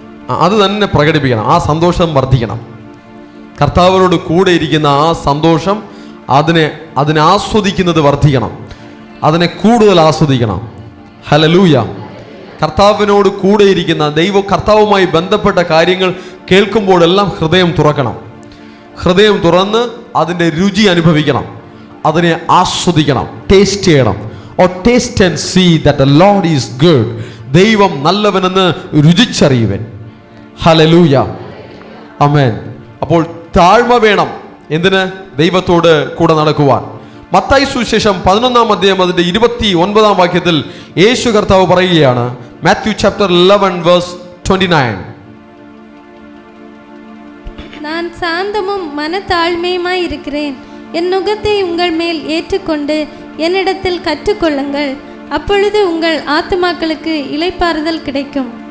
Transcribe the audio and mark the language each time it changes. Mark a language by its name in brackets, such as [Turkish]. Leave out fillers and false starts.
[Malayalam] അത് തന്നെ പ്രകടിപ്പിക്കണം. ആ സന്തോഷം വർദ്ധിക്കണം. കർത്താവിനോട് കൂടെ ഇരിക്കുന്ന ആ സന്തോഷം, അതിനെ ആസ്വദിക്കുന്നത് വർദ്ധിക്കണം. അതിനെ കൂടുതൽ ആസ്വദിക്കണം. ഹല്ലേലൂയ. കർത്താവിനോട് കൂടെ ഇരിക്കുന്ന കർത്താവുമായി ബന്ധപ്പെട്ട കാര്യങ്ങൾ കേൾക്കുമ്പോഴെല്ലാം ഹൃദയം തുറക്കണം. ഹൃദയം തുറന്ന് അതിൻ്റെ രുചി അനുഭവിക്കണം. അതിനെ ആസ്വദിക്കണം. ടേസ്റ്റ് ചെയ്യണം. [English] or taste and see that the Lord is good. [Malayalam] ദൈവം നല്ലവനെന്ന് രുചിച്ചറിയുവൻ. ഹല്ലേലൂയ. ആമേൻ. അപ്പോൾ താഴ്മ വേണം. എന്തിന്? ദൈവത്തോട് കൂടെ നടക്കുവാൻ. മത്തായി സുവിശേഷം 11-ാം അധ്യായം അതിന്റെ 29-ാം വാക്യത്തിൽ യേശു കർത്താവ് പറയുകയാണ്. [English] Matthew chapter 11 verse 29. [Tamil] நான் சாந்தமும் மனத்தாழ்மையுமாய் இருக்கிறேன். என் நுகத்தை உங்கள் மேல் ஏற்றுக்கொண்டு என்னிடத்தில் கற்றுக்கொள்ளுங்கள். அப்பொழுது உங்கள் ആത്മാക്களுக்கு ഇളപ്പാറുതൽ கிடைக்கும்.